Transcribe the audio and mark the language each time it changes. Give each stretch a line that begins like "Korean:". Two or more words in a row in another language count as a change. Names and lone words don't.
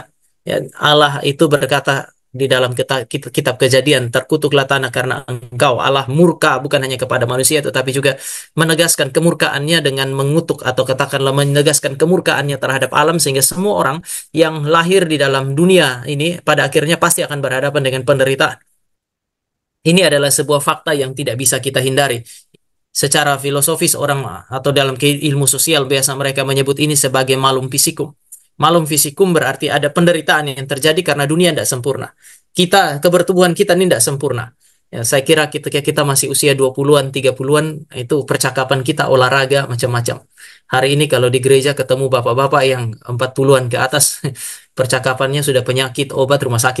Indonesian: Ya, Allah itu berkata di dalam kitab Kejadian, terkutuklah tanah karena engkau, Allah murka bukan hanya kepada manusia tetapi juga menegaskan kemurkaannya dengan mengutuk, atau katakanlah menegaskan kemurkaannya terhadap alam, sehingga semua orang yang lahir di dalam dunia ini pada akhirnya pasti akan berhadapan dengan penderitaan. Ini adalah sebuah fakta yang tidak bisa kita hindari. Secara filosofis orang atau dalam ilmu sosial biasa mereka menyebut ini sebagai
Latin: malum fisikum. Malum fisikum
Indonesian: berarti ada penderitaan yang terjadi karena dunia tidak sempurna. Kebertubuhan kita ini tidak sempurna. Ya, saya kira ketika kita masih usia 20-an, 30-an, itu percakapan kita olahraga macam-macam. Hari ini kalau di gereja ketemu bapak-bapak yang 40-an ke atas, percakapannya sudah penyakit, obat, rumah sakit.